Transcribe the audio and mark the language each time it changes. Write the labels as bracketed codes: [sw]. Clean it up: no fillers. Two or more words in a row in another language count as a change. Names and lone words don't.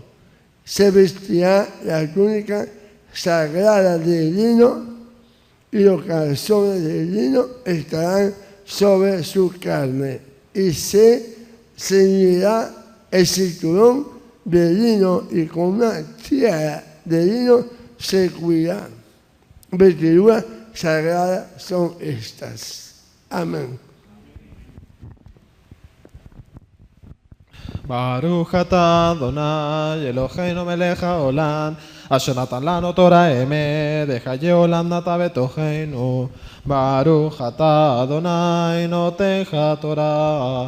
[es] Se vestirá la túnica sagrada de lino y los calzones de lino estarán sobre su carne y se ceñirá el cinturón de lino y con una tiara de lino se cubrirá. Vestiduras sagradas son estas. Amén. [he] ברוך אתה אדני אלהינו מלך העולם אשר נתן לנו תורה אמת וחיי עולם נטע בתוכנו. ברוך אתה אדני נותן התורה.